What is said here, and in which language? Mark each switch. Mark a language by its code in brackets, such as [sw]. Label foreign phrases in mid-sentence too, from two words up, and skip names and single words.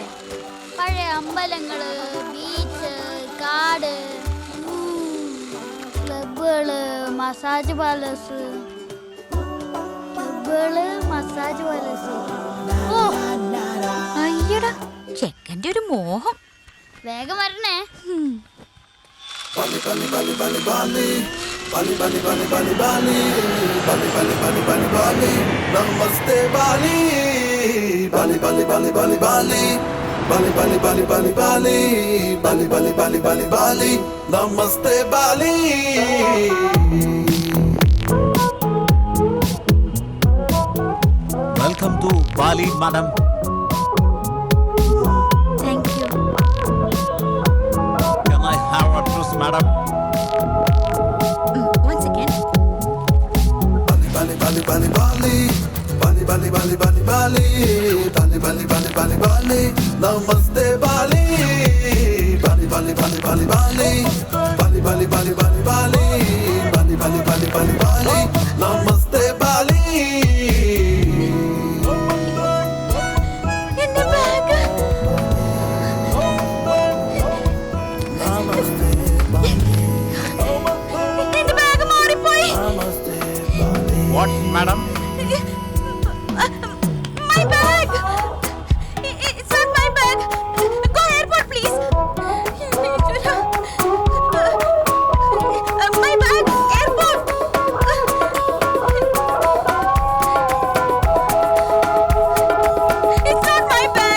[ml] പഴയ അമ്പലങ്ങള്, ബീച്ച്, കാട്, ക്ലബുകള്, മസാജ് പാലസ്. ഓ അയ്യടാ, ചെക്കൻ്റെ ഒരു മോഹം. വേഗം വരണേ. Bali Bali Bali Bali Bali Bali Bali Bali Bali Bali Bali Bali Bali Bali Bali Namaste Bali Bali Bali Bali Bali Bali Bali Bali Bali Bali Bali Bali Bali Bali Bali Bali Namaste Bali. [en] Welcome to Bali, madam. thank you. Can I have a dress, madam? One second. Bali Bali Bali Bali Bali Bali Bali Bali Bali Bali Bali Bali Bali Bali Bali Namaste Bali Bali Bali Bali Bali Bali Bali Bali Bali Bali Bali Bali Bali Bali Bali Bali Namaste Bali. [ml] എന്റെ ബാഗ്. എന്റെ ബാഗ് മാറിപ്പോയി. [en] What, madam? My bag. It's not my bag. Go airport, please. My bag, airport. It's not my bag.